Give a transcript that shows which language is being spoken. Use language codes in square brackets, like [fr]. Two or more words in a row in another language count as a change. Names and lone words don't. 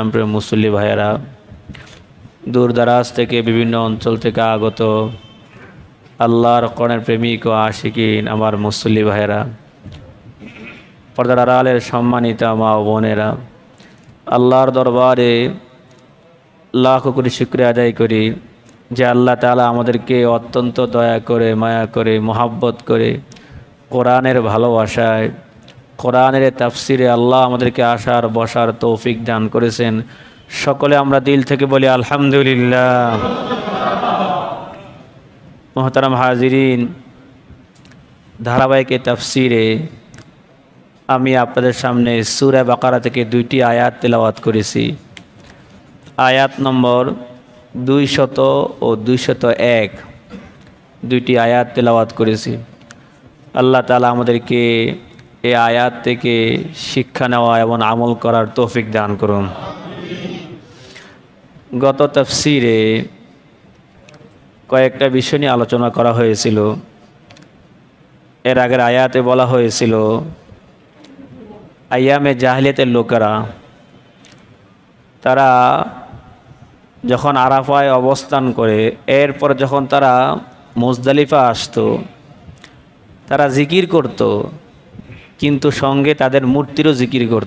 [bn] প্রিয় মুসল্লি ভাইয়েরা, দূর দরাজ থেকে বিভিন্ন অঞ্চল থেকে আগত আল্লাহর কোরআনের প্রেমিক ও আশিকীন আমার মুসল্লি ভাইয়েরা, পর্দার আড়ালের সম্মানিত মা ও বোনেরা, আল্লাহর দরবারে লাখো কোটি শুকরিয়া আদায় করি যে আল্লাহ তাআলা আমাদেরকে অত্যন্ত দয়া করে মায়া করে মোহাব্বত করে কোরআনের ভালোবাসায় কোরআনের তাফসিরে আল্লাহ আমাদেরকে আসার বসার তৌফিক দান করেছেন। সকলে আমরা দিল থেকে বলি আলহামদুলিল্লাহ। মোহতারাম হাজিরীন, ধারাবাহিক তাফসিরে আমি আপনাদের সামনে সূরা বাকারা থেকে দুইটি আয়াত তেলাওয়াত করেছি। আয়াত নম্বর 200 ঔর 201 দুইটি আয়াত তেলাওয়াত করেছি। আল্লাহ তাআলা আমাদেরকে এই আয়াত থেকে শিক্ষা নেওয়া এবং আমল করার তৌফিক দান করুন। গত তাফসীরে কয়েকটা বিষয় নিয়ে আলোচনা করা হয়েছিল। এর আগের আয়াতে বলা হয়েছিল আইয়ামে জাহিলিয়াতের লোকেরা তারা যখন আরাফায় অবস্থান করে এরপর যখন তারা মুজদালিফা আসতো তারা জিকির করত, কিন্তু সঙ্গে তাদের মূর্তিরও জিকির করত।